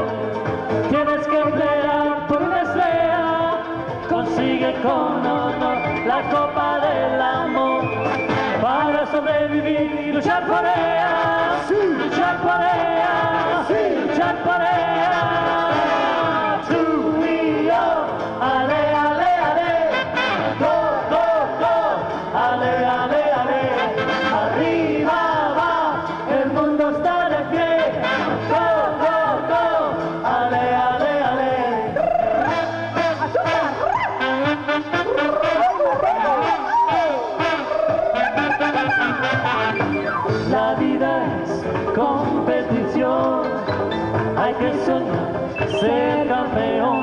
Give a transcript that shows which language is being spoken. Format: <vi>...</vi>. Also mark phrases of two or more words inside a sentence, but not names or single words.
<es>Tienes que pelear por una estrella, consigue con honor la copa del amor. Para sobrevivir y luchar por ella, luchar por ella, luchar por ella. Tú y yo, ale, ale, ale,</es> <en>go, go, go,</en> <es>ale, ale, ale. Arriba va, el mundo está de pie,</es> <en>go, go, go,</en> <es>ale, ale, ale. La vida es competición, hay que soñar, ser campeón.</es>